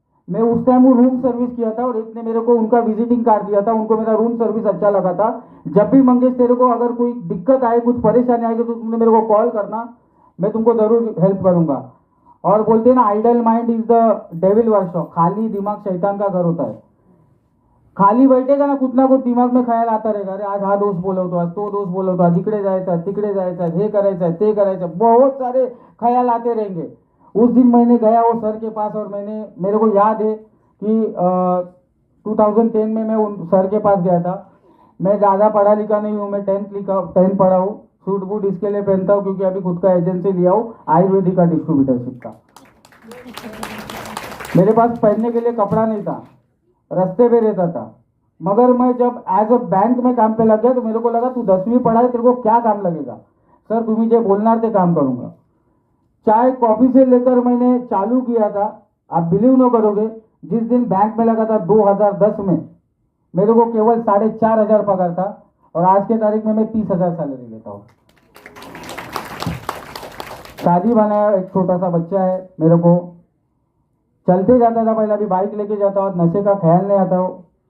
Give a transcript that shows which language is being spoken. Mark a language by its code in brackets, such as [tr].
[hi] मैं उस टाइम वो रूम सर्विस किया था और एक ने मेरे को उनका विजिटिंग कार्ड दिया था, उनको मेरा रूम सर्विस अच्छा लगा था। जब भी मंगेश तेरे को अगर कोई दिक्कत आए, कुछ परेशानी आएगी तो तुमने मेरे को कॉल करना, मैं तुमको जरूर हेल्प करूंगा। और बोलते हैं ना, [en] idle mind is the devil workshop, [hi] खाली दिमाग शैतान का घर होता है। खाली बैठेगा ना, कुछ ना कुछ दिमाग में ख्याल आता रहेगा, [mr] अरे आज हा दोस्त बोलवतो, आज तो दोस्त बोलवतो, आज इकडे जायचं, तिकडे जायचं, हे करायचं, ते करायचं, [hi] बहुत सारे ख्याल आते रहेंगे। उस दिन मैंने गया वो सर के पास और मेरे को याद है कि 2010 में मैं उन सर के पास गया था। मैं ज़्यादा पढ़ा लिखा नहीं हूँ, मैं 10 पढ़ा हूँ, सूट बूट इसके लिए पहनता हूँ क्योंकि अभी खुद का एजेंसी लिया हूँ आयुर्वेदिक का डिस्ट्रीब्यूटरशिप का। मेरे पास पहनने के लिए कपड़ा नहीं था, रास्ते पे रहता था। मगर मैं जब एज अ बैंक में काम पे लग गया तो मेरे को लगा तू 10वीं पढ़ा है, तेरे को क्या काम लगेगा? [mr] सर तुम्ही जे बोलणार ते काम [hi] करूंगा। चाय कॉफी से लेकर मैंने चालू किया था। आप बिलीव न करोगे, जिस दिन बैंक में लगा था 2010 में मेरे को केवल 4,500 पगार था और आज के तारीख में मैं 30,000 सैलरी लेता हूँ। शादी बनाया, एक छोटा सा बच्चा है मेरे को। चलते जाता था पहले, अभी बाइक लेके जाता हूँ, नशे का ख्याल नहीं आता हो।